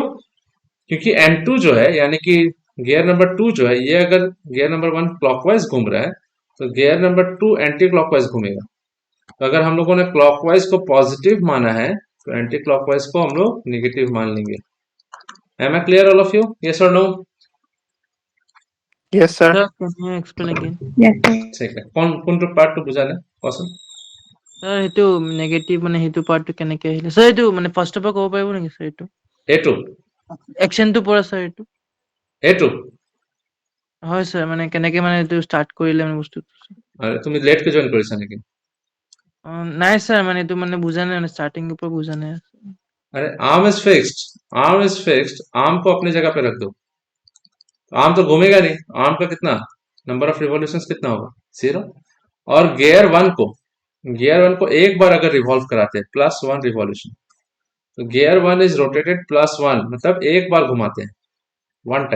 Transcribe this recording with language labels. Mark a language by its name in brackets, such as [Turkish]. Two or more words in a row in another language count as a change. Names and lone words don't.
[Hindi] क्योंकि N2 जो है यानी कि गियर नंबर 2 जो है, ये अगर गियर नंबर 1 क्लॉकवाइज घूम रहा है तो गियर नंबर 2 [English] anti clockwise [Hindi] घूमेगा। तो अगर हम लोगों ने क्लॉकवाइज को पॉजिटिव माना है तो [English] anti clockwise [Hindi] को हम लोग निगेटिव मान लेंगे। [English] Am I clear all of you? Yes और no? Yes, sir. Sir, can you explain again? [Assamese] ঠিক আছে, কোনটো পাৰ্টটো বুজালে কোৱাচোন? Sir, সেইটো নেগেটিভ মানে সেইটো পাৰ্টটো কেনেকে আহিলে? Sir, এইটো মানে ফাৰ্ষ্টৰ পৰা ক'ব পাৰিব নেকি sir এইটো? এইটো একচনটো পৰা sir এইটো? এইটো হয় sir, মানে কেনেকে মানে এইটো ষ্টাৰ্ট কৰিলে মানে বস্তুটো? আৰু তুমি লেটকে জইন কৰিছা নেকি? নাই sir, মানে এইটো মানে বুজা নাই, মানে ষ্টাৰ্টিংৰ পৰা বুজা নাই। [Hindi] अरे [English] arm is fixed, arm is fixed, [Hindi] आर्म को अपनी जगह पे रख दो, आर्म तो घूमेगा नहीं। आर्म का कितना [English] number of revolutions [Hindi] कितना होगा? 0। और गियर 1 को एक बार अगर रिवॉल्व कराते हैं +1 रिवॉल्यूशन, तो गियर 1 [English] is rotated [Hindi] +1, मतलब एक बार घुमाते हैं, 1 टाइम।